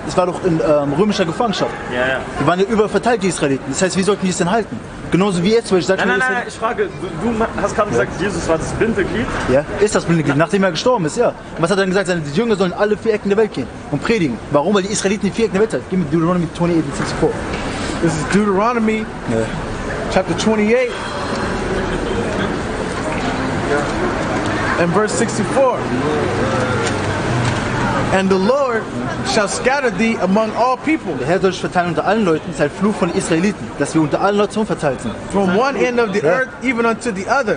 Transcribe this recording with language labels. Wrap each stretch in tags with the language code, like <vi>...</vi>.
<de>Es war doch in römischer Gefangenschaft. Ja. Die waren ja überall verteilt, die Israeliten. Das heißt, wie sollten die es denn halten? Genauso wie jetzt, weil ich sage, Nein, ich frage, du hast gerade gesagt, Jesus war das Bindeglied. Ja, ist das Bindeglied, nachdem er gestorben ist, ja. Und was hat er dann gesagt? Seine Jünger sollen alle 4 Ecken der Welt gehen und predigen. Warum? Weil die Israeliten die 4 Ecken der Welt sind. Gib mir</de> <en>Deuteronomy 28 and 64. This is Deuteronomy chapter 28 and verse 64. And the Lord shall scatter thee among all people,</en> <de>Der Herr soll dich verteilen unter allen Leuten. Das ist ein Fluch von den Israeliten, dass wir unter allen Nationen verteilt sind.</de> <en>from one end of the earth even unto the other.</en>